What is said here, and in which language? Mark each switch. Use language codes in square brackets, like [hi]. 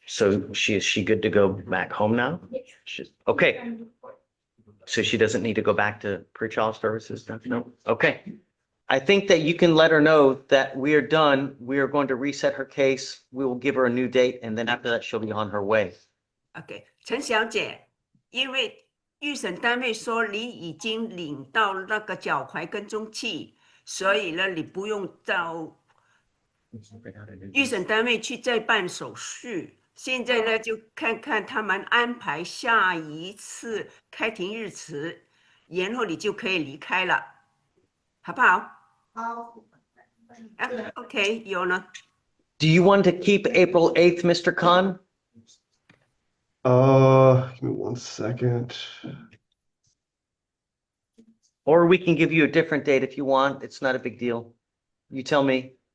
[en] So is she good to go back home now? Yes. Okay, so she doesn't need to go back to pretrial services? No? Okay. I think that you can let her know that we are done. We are going to reset her case. We will give her a new date, and then after that, she'll be on her way. [zh] OK， 陈小姐，因为预审单位说你已经领到那个脚踝跟踪器，所以呢，你不用到预审单位去再办手续。现在呢，就看看他们安排下一次开庭日期，然后你就可以离开了，好不好？好。 OK， 有呢。 [en] Do you want to keep April 8th, Mr. Khan? Give me 1 second. Or we can give you a different date if you want. It's not a big deal. You tell me.